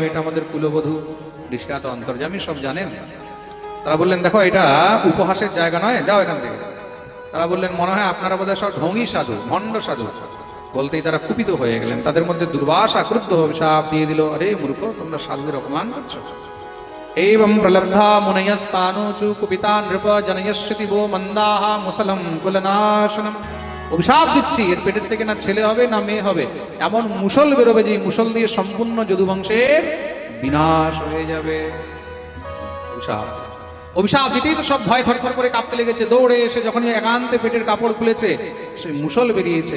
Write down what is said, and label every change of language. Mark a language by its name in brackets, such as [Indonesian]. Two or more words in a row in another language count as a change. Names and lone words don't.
[Bangla] এটা আমাদের কুলবধূ। ঋষিরা তো অন্তর্যামী, সব জানেন। তারা বললেন দেখো এটা উপহাসের জায়গা নয়, যাও এখান থেকে। তারা বললেন মনে হয় আপনারা বোধহয় সব ঢঙ্গী সাধু, ভণ্ড সাধু। বলতেই তারা কুপিত হয়ে গেলেন। তাদের মধ্যে দুর্বাসা ক্রুদ্ধ অভিশাপ দিয়ে দিল, আরে মূর্খ, তোমরা সাধুদের অপমান করছো। [Sanskrit] एवं प्रलब्धा मुनयस्तानुचु कुपिता नृप जनयश्रुति वो मंदाः मुसलम कुलनाशनम। [Bangla] অভিশাপ দিচ্ছি, এর পেটের থেকে না ছেলে হবে না মেয়ে হবে, এমন মুসল বেরোবে যে মুসল দিয়ে সম্পূর্ণ যদুবংশের বিনাশ হয়ে যাবে। অভিশাপ দিতেই তো সব ভয় থরথর করে কাঁপতে লেগেছে। দৌড়ে এসে যখন একান্তে পেটের কাপড় খুলেছে, সেই মুসল বেরিয়েছে।